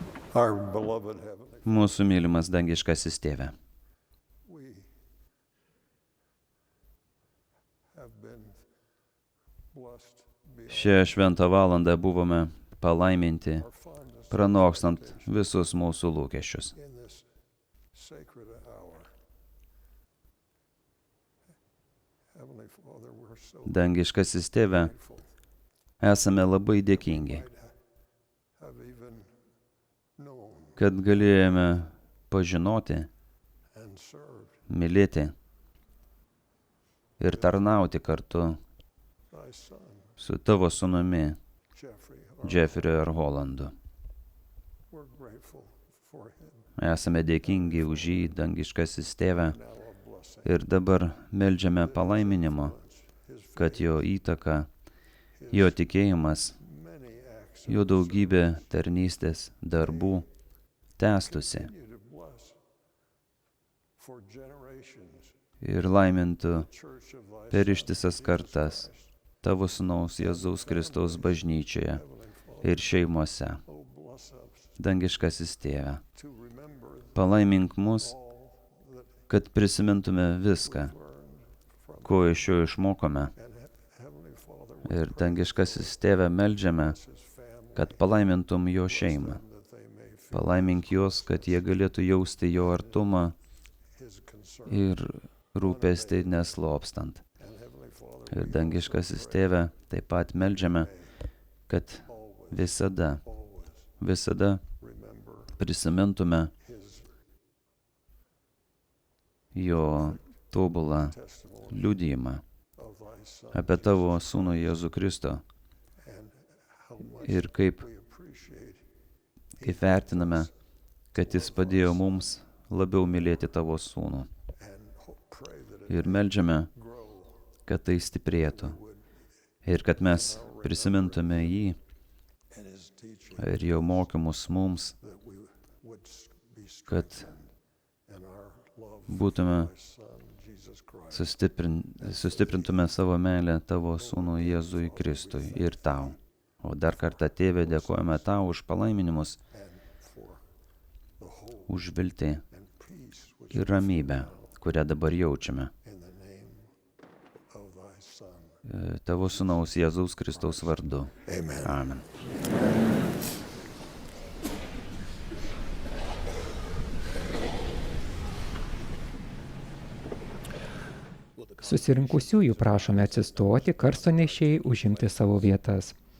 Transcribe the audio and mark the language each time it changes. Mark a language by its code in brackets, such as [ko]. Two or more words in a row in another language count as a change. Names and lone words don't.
[en] Our beloved Heavenly [lt] Mūsų mylimas dangiškasis tėve, [en] we have been blessed beyond [lt] šią šventą valandą buvome palaiminti, [en] our fondest [lt] pranokstant visus mūsų lūkesčius. [en] in this sacred hour. Heavenly Father, we're so [lt] Dangiškasis tėve, [en] grateful. [lt] esame labai dėkingi, [en] Have even known [lt] kad galėjome pažinoti, [en] and served [lt] mylėti ir tarnauti kartu [en] thy Son, [lt] su tavo sūnumi [en] Jeffrey. [lt] Jeffriu R. Hollandu. [en] We're grateful for him. [lt] Esame dėkingi už jį, dangiškasis tėve, [en] Now a blessing. [lt] ir dabar meldžiame palaiminimo, [en] His [lt] kad jo įtaka, jo tikėjimas, [en] many acts [lt] jo daugybė tarnystės darbų tęstusi [en] continue to bless for generations [lt] ir laimintų [en] church of thy [lt] per [en] Son, [lt] ištisas kartas tavo sūnaus Jėzaus Kristaus bažnyčioje ir šeimose. [en] oh bless us [lt] Dangiškasis tėve, [en] to remember [lt] palaimink mus, [en] all that [lt] kad prisimintume viską, [en] learned from [lt] ko iš jo išmokome. [en] and Heavenly Father [lt] Ir dangiškasis tėve meldžiame, [en] his family [lt] kad palaimintum jo šeimą. [en] that they may feel [lt] Palaimink juos, kad jie galėtų jausti jo artumą [en] his concern [lt] ir rūpestį neslopstant. [en] and Heavenly Father [lt] Ir dangiškasis tėve taip pat meldžiame, kad visada [en] always remember [lt] prisimintume [en] his [lt] jo tobulą [en] testimony [lt] liudijimą [en] of thy Son [lt] apie tavo sūnų Jėzų Kristų [en] and how much [lt] ir kaip [en] we appreciate [lt] vertiname, kad jis padėjo mums labiau mylėti tavo sūnų. [en] and pray that it [lt] Ir meldžiame, [en] grow [lt] kad tai stiprėtų ir kad mes prisimintume jį [en] and his teaching [lt] ir jo mokymus mums, [en] that we would be [lt] kad [en] strengthened in our love [lt] būtume [en] for thy Son Jesus Christ. [lt] sustiprintume savo meilę tavo sūnų Jėzui Kristui ir tau. O dar kartą, tėve, dėkojame tau už palaiminimus, [en] For the hope [lt] už viltį [en] and peace which [lt] ir ramybę, kurią dabar jaučiame. [en] in the name of thy Son. [lt] Tavo sūnaus Jėzaus Kristaus vardu. [en] Amen. [lt] Amen. Susirinkusiųjų prašome atsistoti, karsto nešėjai užimti savo vietas.